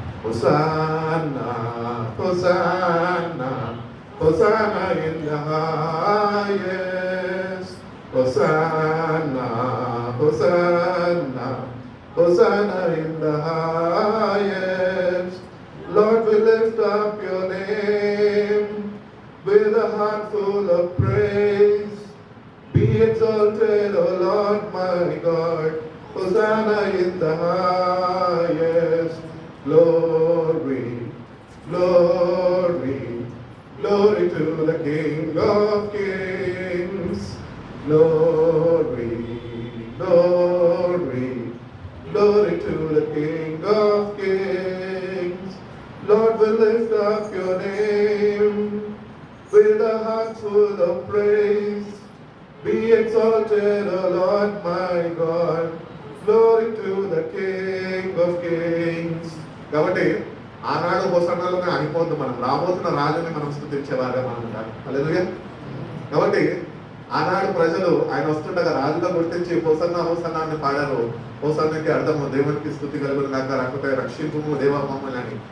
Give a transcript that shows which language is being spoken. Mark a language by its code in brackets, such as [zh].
[en] Hosanna hosanna hosanna in the highest, hosanna hosanna hosanna in the highest. Lord, we lift up your name with a heart full of praise. Be exalted, O Lord my God. Hosanna in the highest. Glory, glory, glory to the King of Kings. Glory, glory, glory to the King of Kings. Lord, we lift up your name with a heart full of praise. Be exalted, O Lord my God. Glory to the King of Kings. [te] కాబట్టి ఆనాడు హోసన్నాలోనే ఆగిపోద్దు, మనం రాబోతున్న రాజుని మనం స్తుతించేవారుగా మనం ఉండాలి. హల్లెలూయా. కాబట్టి ఆనాడు ప్రజలు ఆయన వస్తుండగా రాజుగా గుర్తించి హోసన్నా హోసన్నా అని పాడారు. హోసన్నాకి అర్థము దేవునికి స్తుతి కలుగును గాక, రాకపోతే రక్షింపుము దేవా మమ్మల్ని అని.